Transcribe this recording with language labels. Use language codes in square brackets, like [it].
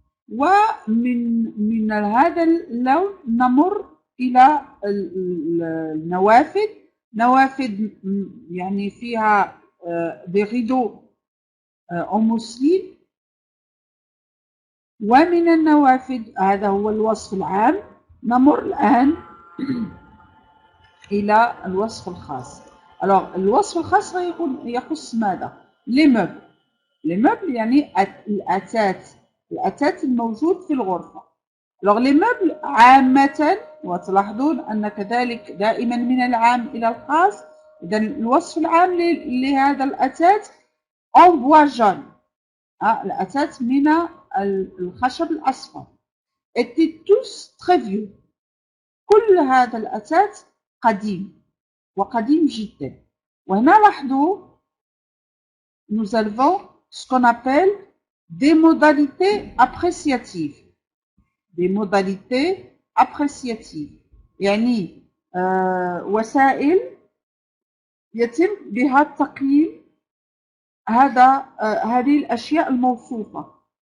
[ar] ومن هذا اللون نمر إلى النوافذ. نوافذ يعني فيها [fr] des rideaux en mousseline. [ar] ومن النوافذ، هذا هو الوصف العام. نمر الآن إلى الوصف الخاص. Alors, الوصف الخاص يخص ماذا؟ les meubles. les meubles يعني الأثاث الموجود في الغرفة. Alors, les meubles عامة، وتلاحظون أن كذلك دائما من العام إلى الخاص. إذا الوصف العام لهذا الأثاث [fr] en bois jaune. [ar] الأثاث من الخشب الأصفر. [fr] étaient tous très vieux. [ar] كل هذا الأثاث قديم وقديم جدا. وهنا لاحظوا [fr] nous avons ce qu'on appelle des modalités appréciatives. des modalités appréciatives [ar] يعني وسائل يتم بها التقييم هذه الأشياء الموصوفة.